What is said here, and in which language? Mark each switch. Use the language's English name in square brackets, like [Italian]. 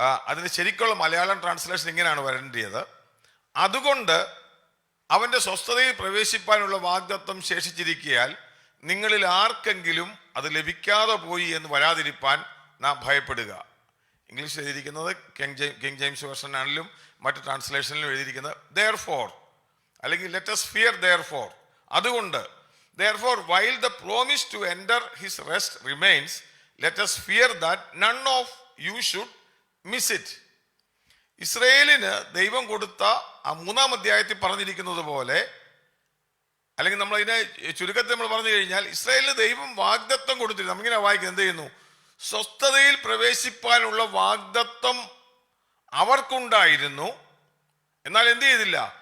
[Malayalam] അതിന് ശരിക്കുള്ള മലയാളം ട്രാൻസ്ലേഷൻ ഇങ്ങനെയാണ് വരേണ്ടത്: അതുകൊണ്ട് അവൻ്റെ സ്വസ്ഥതയിൽ പ്രവേശിപ്പാനുള്ള വാഗ്ദത്തം ശേഷിച്ചിരിക്കയാൽ നിങ്ങളിൽ ആർക്കെങ്കിലും അത് ലഭിക്കാതെ പോയി എന്ന് വരാതിരിപ്പാൻ നാം ഭയപ്പെടുക. ഇംഗ്ലീഷിൽ എഴുതിയിരിക്കുന്നത് കിങ് ജെയിംസ് വേർഷൻ ആണെങ്കിലും മറ്റ് ട്രാൻസ്ലേഷനിലും എഴുതിയിരിക്കുന്നത് therefore അല്ലെങ്കിൽ [English] let us fear therefore. [Malayalam] അതുകൊണ്ട് [English] therefore while the promise to enter his rest remains, let us fear that none of you should miss it. [Malayalam] ഇസ്രായേലിന് ദൈവം കൊടുത്ത ആ 3-ാം അധ്യായത്തിൽ പറഞ്ഞിരിക്കുന്നത് പോലെ, അല്ലെങ്കിൽ നമ്മൾ ഇതിനെ ചുരുക്കത്തിൽ നമ്മൾ പറഞ്ഞു കഴിഞ്ഞാൽ, ഇസ്രായേലിന് ദൈവം വാഗ്ദത്തം കൊടുത്തിരുന്നു. നമ്മിങ്ങനെ വായിക്കുന്നത് എന്ത് ചെയ്യുന്നു? സ്വസ്ഥതയിൽ പ്രവേശിപ്പാനുള്ള വാഗ്ദത്തം അവർക്കുണ്ടായിരുന്നു. എന്നാൽ എന്ത് ചെയ്തില്ല?